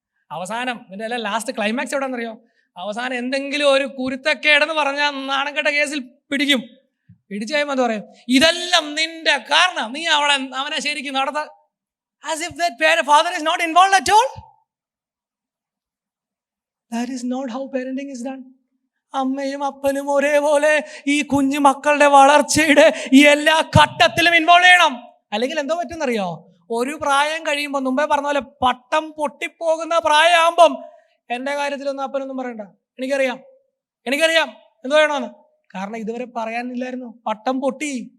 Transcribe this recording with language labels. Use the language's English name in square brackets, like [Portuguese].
[Malayalam] അവസാനം ഇതിന്റെ എല്ലാം ലാസ്റ്റ് ക്ലൈമാക്സ് എവിടെയെന്നറിയോ? അവസാനം എന്തെങ്കിലും ഒരു കുരുത്തക്കേടെന്ന് പറഞ്ഞാൽ നാണംകെട്ട കേസിൽ പിടിക്കും. പിടിച്ചു കഴിയുമ്പോൾ എന്താ പറയും? ഇതെല്ലാം നിന്റെ കാരണം, നീ അവനെ ശരിക്കും നടത്ത. [English] As if that father is not involved at all. That is not how parenting is done. [Malayalam] അമ്മയും അപ്പനും ഒരേപോലെ ഈ കുഞ്ഞു മക്കളുടെ വളർച്ചയുടെ ഈ എല്ലാ ഘട്ടത്തിലും ഇൻവോൾവ് ചെയ്യണം. അല്ലെങ്കിൽ എന്തോ പറ്റുന്നറിയോ? ഒരു പ്രായം കഴിയുമ്പോൾ, മുമ്പേ പറഞ്ഞ പോലെ പട്ടം പൊട്ടിപ്പോകുന്ന പ്രായമാകുമ്പം എൻ്റെ കാര്യത്തിലൊന്നും അപ്പനൊന്നും പറയണ്ട. എനിക്കറിയാം എന്തോ വേണമെന്ന്. കാരണം ഇതുവരെ പറയാനില്ലായിരുന്നു. പട്ടം പൊട്ടി.